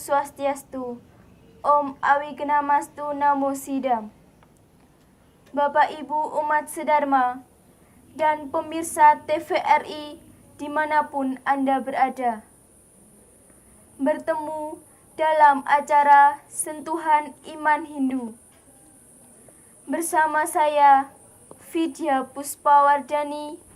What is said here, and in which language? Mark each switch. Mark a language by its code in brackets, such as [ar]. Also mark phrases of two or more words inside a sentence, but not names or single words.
[sa] Swastiastu. Om Awignamastu Namo Sidam. [id] Bapak Ibu umat sedharma dan pemirsa TVRI dimanapun Anda berada, bertemu dalam acara Sentuhan Iman Hindu bersama saya Vidya Puspawardhani.